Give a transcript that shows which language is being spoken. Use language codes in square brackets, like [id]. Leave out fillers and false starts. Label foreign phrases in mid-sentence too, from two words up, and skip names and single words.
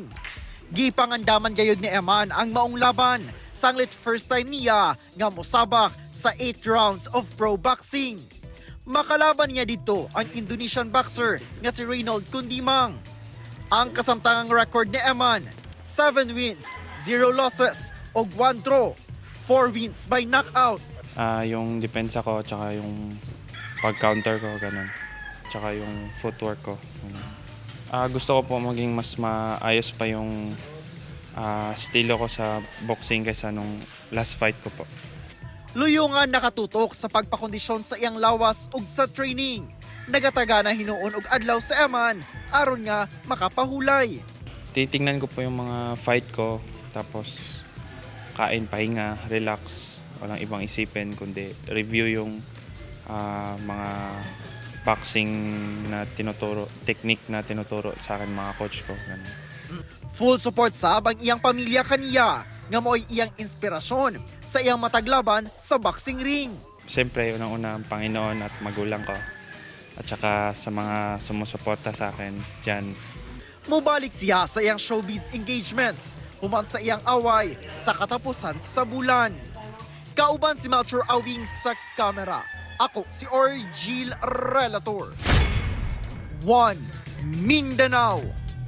[ceb] Gipangandaman gayud ni Eman ang maong laban sanglit [en] first time [ceb] niya nga mosabak sa 8 [en] rounds of pro boxing. [ceb] Makalaban niya dito ang Indonesian boxer nga si Reynold Kundimang. Ang kasamtangang record ni Eman, 7 [en] wins, 0 losses [ceb] o 1 draw, 4 [en] wins by knockout. [tl] Yung depensa ko, tsaka yung pag-counter ko, ganun. Tsaka yung footwork ko. Gusto ko po maging mas maayos pa yung estilo ko sa boxing kaysa nung last fight ko po. [ceb] Luyungan nakatutok sa pagpakondisyon sa iyang lawas ug sa training. Nagataga na hinuon og adlaw sa Eman aron nga makapahulay. [tl] Titingnan ko po yung mga fight ko, tapos kain, pahinga, relax. Walang ibang isipin kundi review yung mga boxing na tinuturo, technique na tinuturo sa akin mga coach ko. Ganun. [en] Full support [ceb] sa ang iyang pamilya kaniya nga mo'y iyang inspirasyon sa iyang mataglaban sa boxing ring. [tl] Siyempre, unang-una ang Panginoon at magulang ko. At saka sa mga sumusuporta sa akin dyan. [ceb] Mubalik siya sa iyang [en] showbiz engagements [ceb] human sa iyang away sa katapusan sa bulan. Kauban si Melchor Awing sa kamera. Ako si Argil Relator. 1 Mindanao.